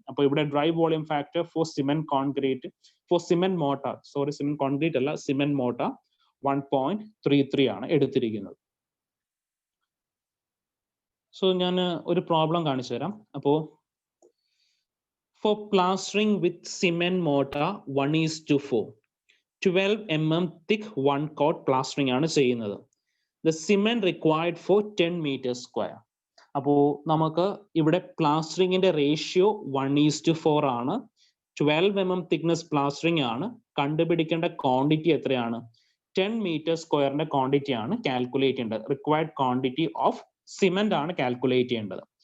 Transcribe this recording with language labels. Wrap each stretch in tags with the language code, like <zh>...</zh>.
<ml>അപ്പൊ ഇവിടെ dry volume factor for cement concrete, four cement motor, sorry cement concrete അല്ല, cement motor 1.33 ആണ് എടുത്തിരിക്കുന്നത്. സോ ഞാൻ ഒരു പ്രോബ്ലം കാണിച്ചു തരാം. അപ്പോ ഫോർ പ്ലാസ്റ്ററിംഗ് വിത്ത് cement motor 1:4, 12 mm</ml> <en>thick one coat plastering</en> <ml>ആണ് ചെയ്യുന്നത്.</ml> <en>The cement required for 10 m².</en> <ml>അപ്പോൾ നമുക്ക് ഇവിടെ പ്ലാസ്റ്ററിങ്ങിന്റെ റേഷ്യോ 1:4 ആണ്. 12 mm തിക്നെസ് പ്ലാസ്റ്ററിംഗ് ആണ്. കണ്ടുപിടിക്കേണ്ട ക്വാണ്ടിറ്റി എത്രയാണ്? 10 m² ക്വാണ്ടിറ്റി ആണ് കാൽക്കുലേറ്റ് ചെയ്യേണ്ടത്. റിക്വയർഡ് ക്വാണ്ടിറ്റി ഓഫ് സിമെന്റ് ആണ് കാൽക്കുലേറ്റ് ചെയ്യേണ്ടത്.</ml>